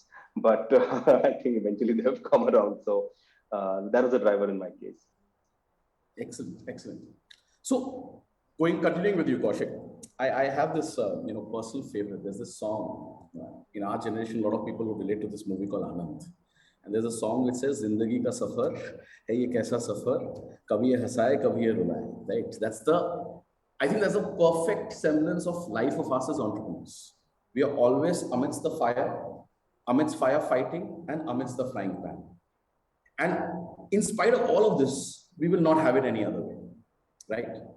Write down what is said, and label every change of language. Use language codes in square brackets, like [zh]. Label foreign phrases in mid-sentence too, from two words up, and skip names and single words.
[en] But I think eventually they have come around. So that was a driver in my case. Excellent, excellent. So, continuing with you, Kaushik, I have this personal favorite. There's this song in our generation. A lot of people will relate to this movie called Anand, and there's a song which says [hi] "ज़िंदगी का सफ़र है ये कैसा सफ़र, कभी ये हँसाए, कभी ये रुलाए." [en] Right? I think that's a perfect semblance of life of us as entrepreneurs. We are always amidst the fire, amidst firefighting, and amidst the frying pan. And in spite of all of this, we will not have it any other way, right?